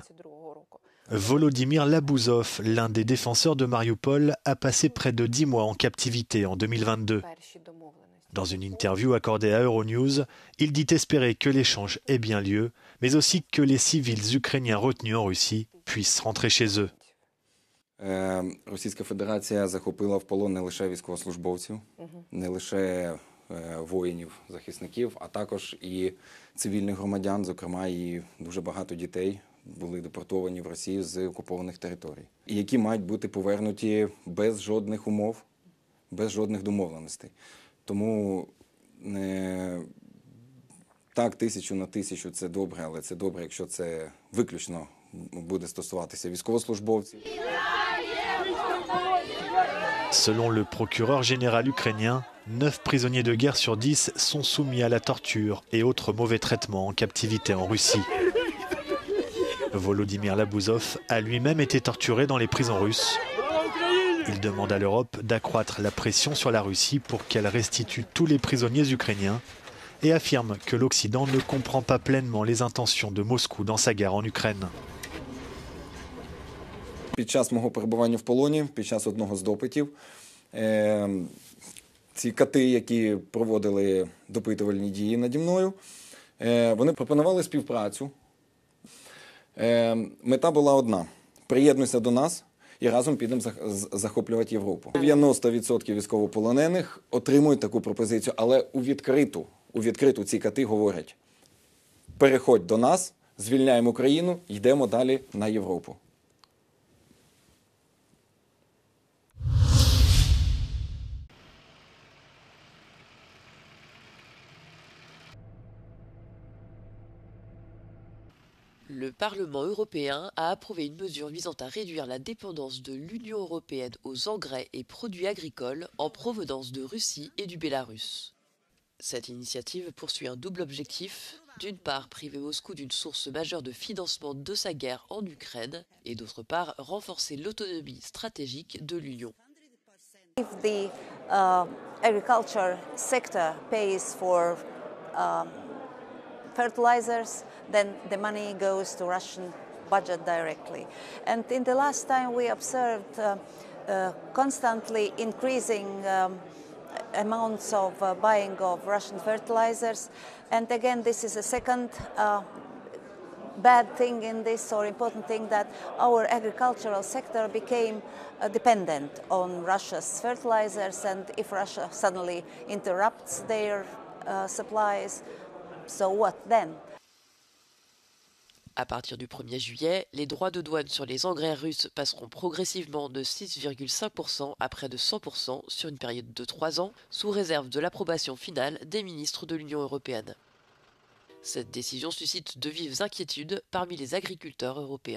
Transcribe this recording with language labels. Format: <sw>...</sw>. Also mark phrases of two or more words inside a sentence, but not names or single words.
<fr>Volodymyr Labouzov, l'un des défenseurs de Mariupol, a passé près de 10 mois en captivité en 2022. Dans une interview accordée à Euronews, il dit espérer que l'échange ait bien lieu, mais aussi que les civils ukrainiens retenus en Russie puissent rentrer chez eux.</fr> <uk>Російська Федерація захопила в полон не лише військовослужбовців, не лише воїнів, захисників, а також і цивільних громадян, зокрема і дуже багато дітей були депортовані в Росію з окупованих територій, і які мають бути повернуті без жодних умов, без жодних домовленостей. Тому так, 1000 на 1000 – це добре, але це добре, якщо це виключно буде стосуватися військовослужбовців.</uk> <fr>Selon le procureur général ukrainien, 9 prisonniers de guerre sur 10 sont soumis à la torture et autres mauvais traitements en captivité en Russie. Volodymyr Labouzov a lui-même été torturé dans les prisons russes. Il demande à l'Europe d'accroître la pression sur la Russie pour qu'elle restitue tous les prisonniers ukrainiens et affirme que l'Occident ne comprend pas pleinement les intentions de Moscou dans sa guerre en Ukraine.</fr> <uk>Під час мого перебування в полоні, під час одного з допитів, ці кати, які проводили допитувальні дії наді мною, вони пропонували співпрацю. Мета була одна – приєднуйся до нас і разом підемо захоплювати Європу. 90% військовополонених отримують таку пропозицію, але у відкриту ці кати говорять – переходь до нас, звільняємо Україну, йдемо далі на Європу.</uk> <fr>Le Parlement européen a approuvé une mesure visant à réduire la dépendance de l'Union européenne aux engrais et produits agricoles en provenance de Russie et du Bélarus. Cette initiative poursuit un double objectif, d'une part priver Moscou d'une source majeure de financement de sa guerre en Ukraine et d'autre part renforcer l'autonomie stratégique de l'Union.</fr> <en>If the agriculture sector pays for fertilizers, then the money goes to Russian budget directly. And in the last time we observed constantly increasing amounts of buying of Russian fertilizers. And again, this is a second bad thing in this, or important thing, that our agricultural sector became dependent on Russia's fertilizers, and if Russia suddenly interrupts their supplies, so what then?</en> <fr>À partir du 1er juillet, les droits de douane sur les engrais russes passeront progressivement de 6,5% à près de 100% sur une période de 3 ans, sous réserve de l'approbation finale des ministres de l'Union européenne. Cette décision suscite de vives inquiétudes parmi les agriculteurs européens.</fr>